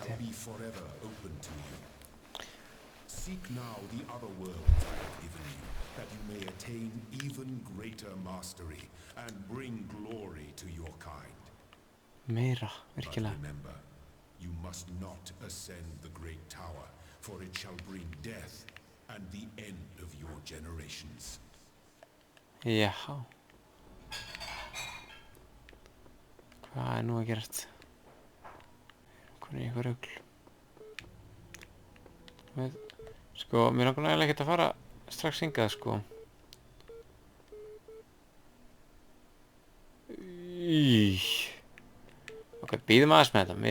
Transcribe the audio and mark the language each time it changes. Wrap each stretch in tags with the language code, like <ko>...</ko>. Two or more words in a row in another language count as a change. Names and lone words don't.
<en>shall be forever open to you. Seek now the other worlds I have given you, that you may attain even greater mastery and bring glory to your kind.</en> <is>Meira,</is> <en>But</en> <is>virkilega.</is> <en>remember, you must not ascend the great tower, for it shall bring death and the end of your generations.</en> <is>Já. Hvað er nú að gerast? Hvað er eitthvað rugl? Sko, mér langar nægilega ekkert að fara strax hingað, sko. Ok, býðum aðeins með þetta.</is>